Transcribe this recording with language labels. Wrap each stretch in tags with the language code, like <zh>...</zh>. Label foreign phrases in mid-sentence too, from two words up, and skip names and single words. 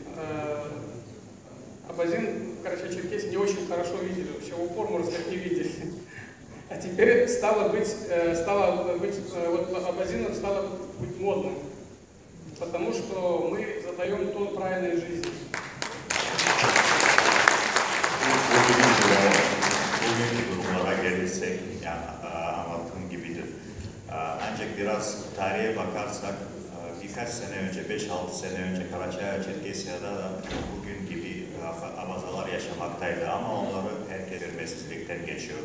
<ru>Абазин в Карачаево-Черкесии не очень хорошо видели, вообще в упор, можно сказать, не видели. А теперь вот Абазином стало быть модным, потому что мы задаем тон правильной жизни.</ru> <tr>Bugünkü durumlara gelirsek, yani anlattığım gibidir. Ancak biraz tarihe bakarsak, birkaç sene önce, 5-6 sene önce Karaçay-Çerkesya'da da bugün gibi abazalar yaşamaktaydı ama onları herkes bilmesizlikten geçiyordu.</tr>